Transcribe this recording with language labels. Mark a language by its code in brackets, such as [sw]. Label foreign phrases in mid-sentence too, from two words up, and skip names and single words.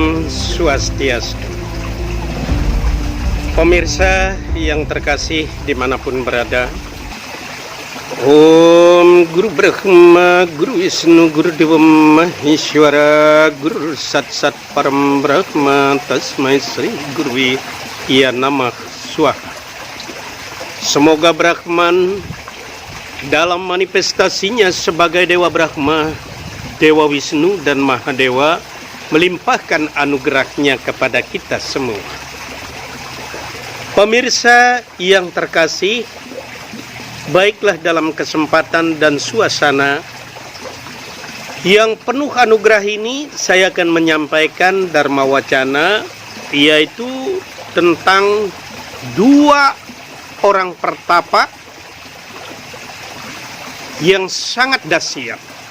[id] Swastiastu. Pemirsa yang terkasih dimanapun berada, [sa] ॐ गुरु ब्रह्मा, गुरु विष्णु, गुरु देव महेश्वर, गुरु सत् सत् परम् ब्रह्म, तस्मै श्री गुर्वि य नमः स्वाहा. [id] Semoga Brahman dalam manifestasinya sebagai Dewa Brahma, Dewa Wisnu dan Mahadewa melimpahkan anugerahnya kepada kita semua. Pemirsa yang terkasih, baiklah dalam kesempatan dan suasana yang penuh anugerah ini saya akan menyampaikan Dharma Wacana, yaitu tentang dua orang pertapa yang sangat dahsyat.